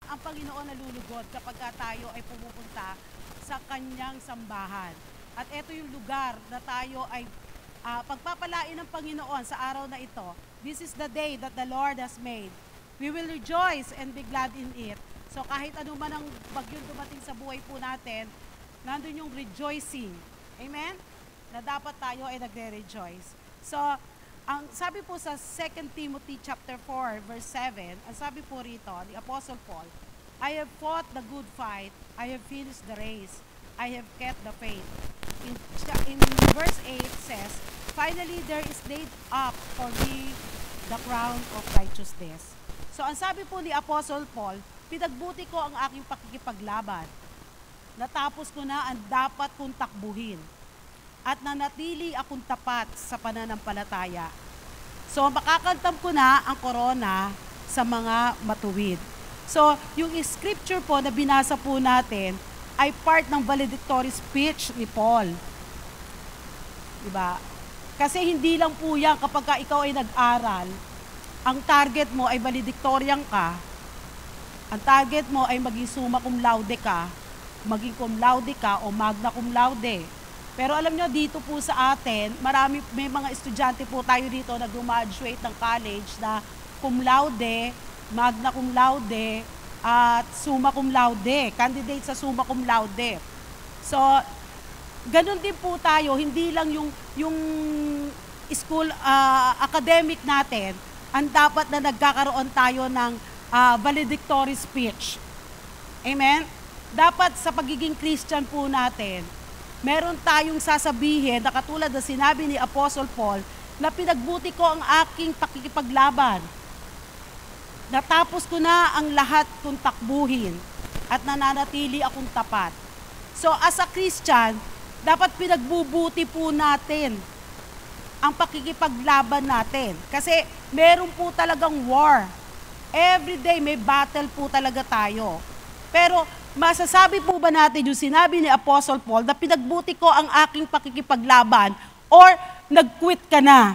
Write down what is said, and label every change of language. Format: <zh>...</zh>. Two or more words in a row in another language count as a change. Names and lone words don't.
<tl>ang Panginoon nalulugod kapag tayo ay pumupunta sa kanyang sambahan. At ito yung lugar na tayo ay pagpapalain ng Panginoon sa araw na ito.</tl> <en>This is the day that the Lord has made. We will rejoice and be glad in it.</en> <tl>So kahit ano man ang bagyong dumating sa buhay po natin, nandun yung rejoicing. Amen? Na dapat tayo ay nagre-rejoice. So, ang sabi po sa 2 Timothy chapter 4 verse 7, ang sabi po rito ni Apostle Paul,</tl> <en>I have fought the good fight, I have finished the race, I have kept the faith. In verse 8 says, finally there is laid up for me the crown of righteousness.</en> <tl>So ang sabi po ni Apostle Paul, pinagbuti ko ang aking pakikipaglaban. Natapos ko na ang dapat kong takbuhin. At nanatili akong tapat sa pananampalataya. So makakantam ko na ang korona sa mga matuwid. So yung scripture po na binasa po natin ay part ng valedictory speech ni Paul. Diba? Kasi hindi lang po yan kapag ikaw ay nag-aral, ang target mo ay valedictorian ka, ang target mo ay maging</tl> <la>summa cum laude</la> <tl>ka, maging</tl> <la>cum laude</la> <tl>ka o</tl> <la>magna cum laude.</la> <tl>Pero alam nyo, dito po sa atin, may mga estudyante po tayo dito na graduate ng college na</tl> <la>cum laude, magna cum laude,</la> <tl>at</tl> <la>summa cum laude,</la> <tl>candidate sa</tl> <la>summa cum laude.</la> <tl>So, ganun din po tayo, hindi lang yung</tl> <en>school academic</en> <tl>natin, ang dapat na nagkakaroon tayo ng valedictory speech. Amen? Dapat sa pagiging Christian po natin, meron tayong sasabihin na katulad na sinabi ni Apostle Paul na pinagbuti ko ang aking pakikipaglaban. Natapos ko na ang lahat kong takbuhin at nananatili akong tapat.</tl> <en>So as a Christian,</en> <tl>dapat pinagbubuti po natin ang pakikipaglaban natin. Kasi meron po talagang war.</tl> <en>Every day</en> <tl>may battle po talaga tayo. Pero masasabi po ba natin yung sinabi ni Apostle Paul na pinagbuti ko ang aking pakikipaglaban or nag-quit ka na?</tl>